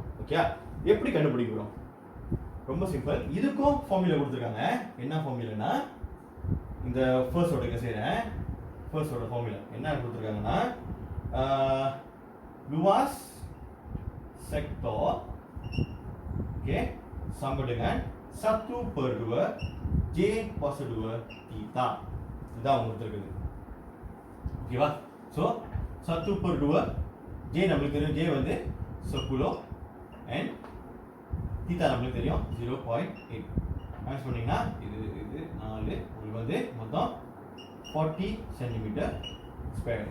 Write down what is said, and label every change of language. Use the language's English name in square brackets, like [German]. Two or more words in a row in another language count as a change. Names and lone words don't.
[Tamil] ஓகே, எப்படி கண்டுபிடிக்கிறோம்? ரொம்ப சிம்பிள். இதுக்கும் ஃபார்முலா கொடுத்துருக்காங்க. என்ன ஃபார்முலானா, இந்த ஃபர்ஸ்டோட இங்கே செய்கிறேன். ஃபர்ஸ்டோட ஃபார்முலா என்ன கொடுத்துருக்காங்கன்னா, லுவாஸ் செக்டார் ஓகே [Malay] sama dengan [Tamil] 1/2 J cos 2 theta. இதான் உங்களுக்கு இருக்குது. ஓகேவா? ஸோ 1/2 J நம்மளுக்கு தெரியும், J வந்து 10 and theta நம்மளுக்கு தெரியும் 0.8. மேட்ச் பண்ணீங்கன்னா இது 4, உங்களுக்கு வந்து மொத்தம் 40 [English] centimeter square.